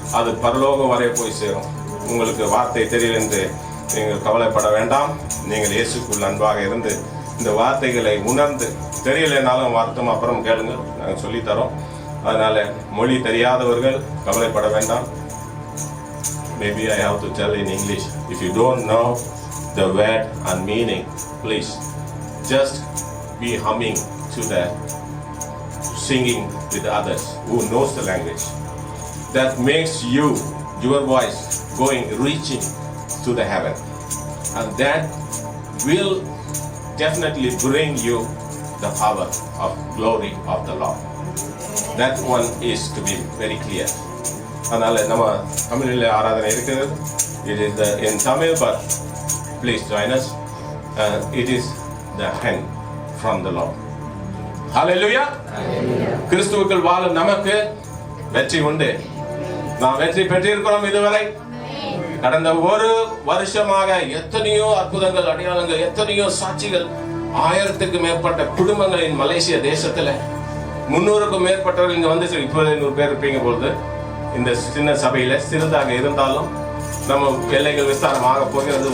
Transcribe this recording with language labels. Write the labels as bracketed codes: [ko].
[ta] அது பரலோகம் வரை போய் சேரும். உங்களுக்கு வார்த்தை தெரியல என்று நீங்கள் கவலைப்பட வேண்டாம். நீங்கள் இயேசுக்குள் அன்பாக இருந்து இந்த வார்த்தைகளை உணர்ந்து, தெரியலனாலும் வார்த்தை அப்புறம் கேளுங்க, நாங்கள் சொல்லித்தரோம். அதனால மொழி தெரியாதவர்கள் கவலைப்பட வேண்டாம். [en] Maybe I have to tell in English. If you don't know the word and meaning, please just be humming to the singing with others who knows the language. That makes your voice going, reaching to the heaven, and that will definitely bring you the power of glory of the Lord. That one is to be very clear. [ta] அதனால நம்ம தமிழில் ஆராதனை இருக்கிறது. [en] It is in Tamil, but please join us. It is the hand from the Lord. Hallelujah. [ta] கிறிஸ்துவுக்குள் வாழும் நமக்கு வெற்றி உண்டு. நாம் வெற்றி பெற்றிருக்கிறோம். இதுவரை கடந்த ஒரு வருஷமாக எத்தனையோ அற்புதங்கள், அடையாளங்கள், எத்தனையோ சாட்சிகள். 1000க்கு மேற்பட்ட குடும்பங்களின் மலேசியா தேசத்துல 300க்கும் மேற்பட்டவர்கள் இங்க வந்து இப்போ 100 பேர் இருப்பீங்க பொழுது இந்த சின்ன சபையில சிறிதாக இருந்தாலும் நம்ம எல்லைகள் விஸ்தாரமாக போகிறது.